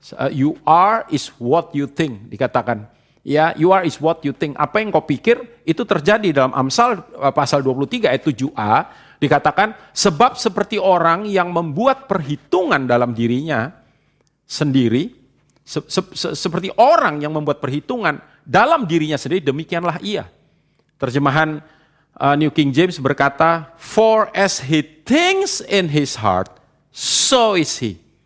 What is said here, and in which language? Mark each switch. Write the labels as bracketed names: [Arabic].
[English] You are is what you think, dikatakan. Ya, you are is what you think. [Indonesian] Apa yang kau pikir itu terjadi. Dalam Amsal pasal 23 ayat 7a dikatakan, sebab seperti orang yang membuat perhitungan dalam dirinya sendiri, seperti orang yang membuat perhitungan dalam dirinya sendiri, demikianlah ia. Terjemahan New King James berkata, [English] for as he thinks in his heart, so is he.